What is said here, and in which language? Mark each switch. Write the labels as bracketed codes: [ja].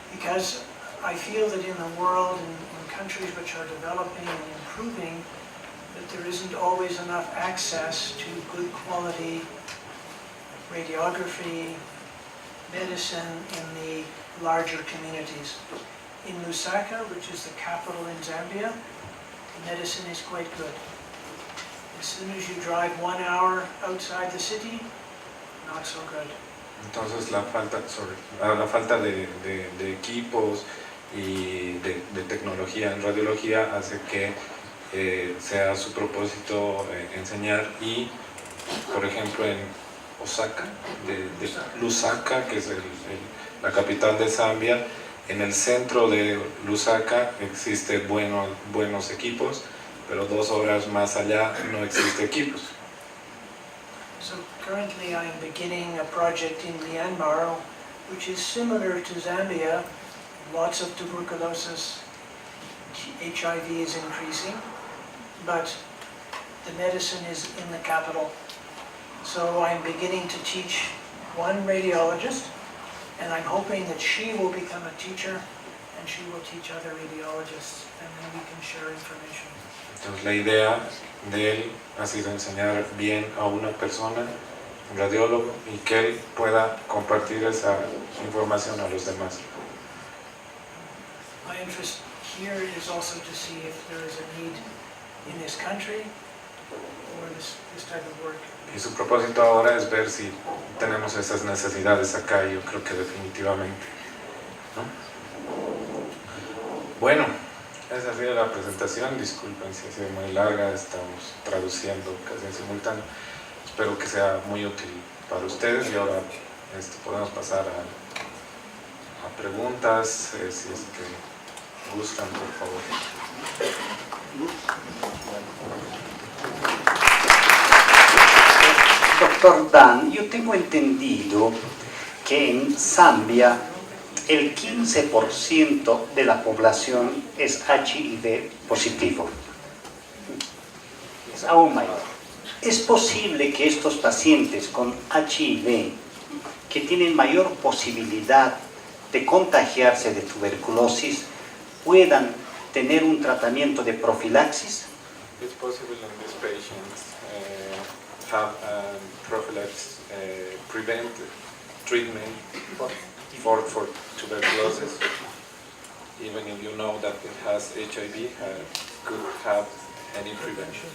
[en] Because I feel that in the world, in countries which are developing and improving, that there isn't always enough access to good quality radiography, medicine in the larger communities. In Lusaka, which is the capital in Zambia, medicine is quite good. As soon as you drive 1 hour outside the city, not so good. [es] Entonces la falta de equipos y de tecnología en radiología hace que sea su propósito enseñar, y por ejemplo en Osaka, de Lusaka, que es la capital de Zambia, en el centro de Lusaka existe buenos equipos, pero 2 horas más allá no existe equipos. [en] So currently I'm beginning a project in Myanmar, which is similar to Zambia. Lots of tuberculosis, HIV is increasing, but the medicine is in the capital. So I'm beginning to teach one radiologist, and I'm hoping that she will become a teacher and she will teach other radiologists, and then we can share information. [es] Entonces la idea de él ha sido enseñar bien a una persona radiólogo, y que él pueda compartir esa información a los demás. [en] My interest here is also to see if there is a need in this country for this type of work. [es] Y su propósito ahora es ver si tenemos esas necesidades acá, y yo creo que definitivamente, ¿no? Bueno, esa ha sido la presentación. Disculpen si ha sido muy larga, estamos traduciendo casi en simultáneo. Espero que sea muy útil para ustedes, y ahora podemos pasar a preguntas, si es que gustan, por favor. Doctor Dan, yo tengo entendido que en Zambia el 15% de la población es HIV positivo. Es aún mayor. ¿Es posible que estos pacientes con HIV, que tienen mayor posibilidad de contagiarse de tuberculosis, puedan tener un tratamiento de profilaxis? [en] It's possible in these patients have prophylaxis, prevent treatment for tuberculosis, even if you know that it has HIV, could have any prevention.